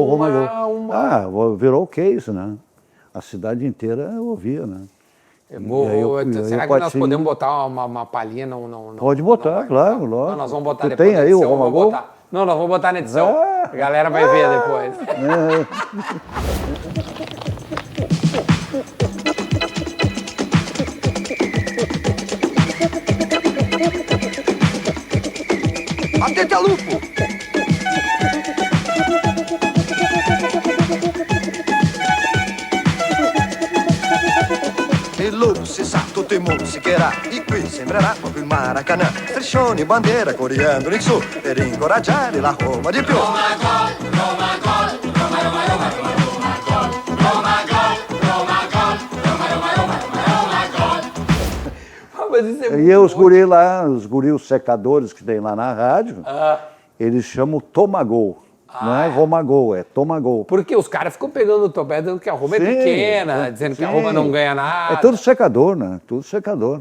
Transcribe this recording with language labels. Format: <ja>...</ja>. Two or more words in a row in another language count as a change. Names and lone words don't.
<pt>Roma virou o case, né? A cidade inteira ouvia, né? Será que nós podemos botar uma palhinha? Não, pode botar, claro, lógico. Não, nós vamos botar tu depois. Tem aí o Roma Gol? Não, nós vamos botar na edição. A galera vai ver depois.</pt> <it>Attenti al lupo! Il lupo si sa, tutto il mondo si chierà, e qui sembrerà proprio il Maracanã. Striscioni, bandiera, coriandoli in su, per incoraggiare la Roma di più. Roma gol, Roma gol, Roma, Roma, Roma, Roma gol, Roma gol, Roma gol, Roma, Roma, Roma, Roma gol.</it> <pt>Mas isso é E os guris lá, os secadores que tem lá na rádio, eles chamam Tomagol. Não é Roma Gol, é Toma Gol. Porque os caras ficam pegando o teu pé dizendo que a Roma é Sim, pequena, dizendo que a Roma não ganha nada. É tudo secador, né? Tudo secador.</pt>